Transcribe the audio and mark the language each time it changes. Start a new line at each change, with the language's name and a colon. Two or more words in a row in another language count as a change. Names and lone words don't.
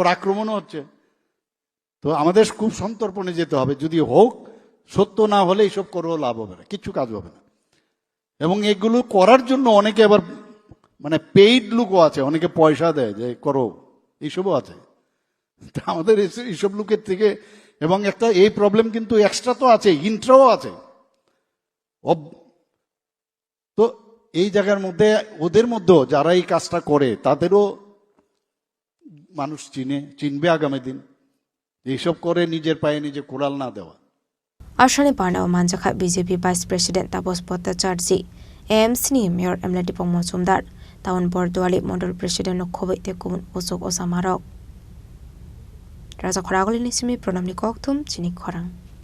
Bangla: আক্রমণও হচ্ছে তো আমাদের খুব সন্তর্পণে যেতে হবে যদি হোক সত্য না হলে এইসব করেও লাভ হবে না কিচ্ছু কাজ হবে না এবং এগুলো করার জন্য অনেকে আবার মানে পেইড লুকও আছে অনেকে পয়সা দেয় যে করো এইসবও আছে তা আমাদের এইসব লোকের থেকে, এবং একটা এই প্রবলেম কিন্তু এক্সট্রা তো আছে, ইন্ট্রাও আছে। তো এই জায়গার মধ্যে ওদের মধ্যেও যারা এই কাজটা করে তাদেরও মানুষ চিনবে আগামী দিন। এইসব করে নিজের পায়ে নিজে কোড়াল না দেওয়া।
Kok Borok: Ashani Panao Manjaka BJP Vice President Tapos Bhattacharjee, AMC Mayor Emlati Pongmo Sumdar, Town Bordwali Model President Nokhobe Tekun Osok Osamarok. Raja Khoragoli Nisimi Pronamni Koktum Chini Khorang.